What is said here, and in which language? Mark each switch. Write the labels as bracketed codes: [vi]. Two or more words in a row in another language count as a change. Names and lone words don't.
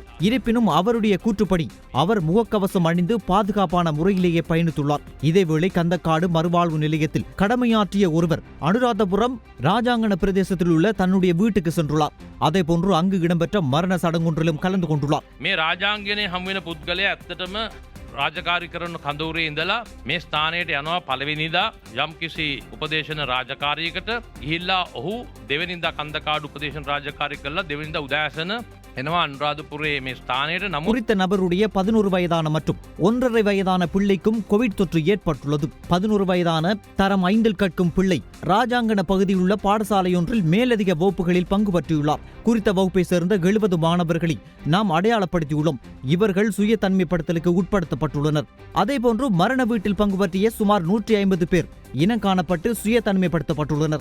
[ta] இருப்பினும் அவருடைய கூற்றுப்படி அவர் முகக்கவசம் அணிந்து பாதுகாப்பான முறையிலேயே பயணித்துள்ளார். இதேவேளை கந்தக்காடு மறுவாழ்வு நிலையத்தில் கடமையாற்றிய ஒருவர் அனுராதபுரம் ராஜாங்கன பிரதேசத்தில் உள்ள தன்னுடைய வீட்டுக்கு சென்றுள்ளார். அதேபோன்று அங்கு இடம்பெற்ற மரண சடங்கொன்றிலும் கலந்து கொண்டுள்ளார். [si] මේ රාජාංගනය හමුවෙන පුද්ගලයා ඇත්තටම රාජකාරි කරන කඳවුරේ ඉඳලා මේ ස්ථානයට යනවා පළවෙනිදා යම් කිසි උපදේශන රාජකාරියකට ගිහිල්ලා ඔහු දෙවෙනිදා කන්දකාඩු උපදේශන රාජකාරී කරලා දෙවෙනිදா උදෑසන එනවා අනුරාධපුරේ මේ ස්ථානයට. නමුත් [ta] குறித்த நபருடைய 11 வயதான மற்றும் 1.5 வயதான பிள்ளைக்கும் கோவிட் தொற்று ஏற்பட்டுள்ளது. 11 வயதான தரம் 5இல் கற்கும் பிள்ளை ராஜாங்கன பகுதியில் உள்ள பாடசாலையொன்றில் மேலதிக வகுப்புகளில் பங்கு பற்றியுள்ளார். குறித்த வகுப்பை சேர்ந்த 70 மாணவர்களை நாம் அடையாளப்படுத்தியுள்ளோம். இவர்கள் சுய தனிமைப்படுத்தலுக்கு உட்படுத்தப்பட்டுள்ளனர். அதேபோன்று மரண வீட்டில் பங்கு பற்றிய சுமார் 150 பேர் இனம் காணப்பட்டு சுய தனிமைப்படுத்தப்பட்டுள்ளனர்.